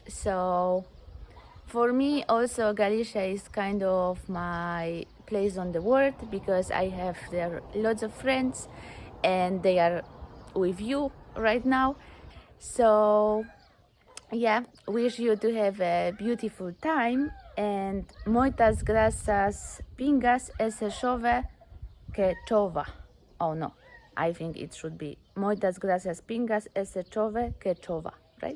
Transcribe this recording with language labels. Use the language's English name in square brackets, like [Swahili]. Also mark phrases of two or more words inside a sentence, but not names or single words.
[English] So for me also Galicia is kind of my place on the world because I have there lots of friends and they are with you right now. So yeah, wish you to have a beautiful time and [Galician] muitas gracias pingas ese chove que chova. [English] Oh no, I think it should be [Galician] muitas gracias pingas ese chove que chova, [English] right?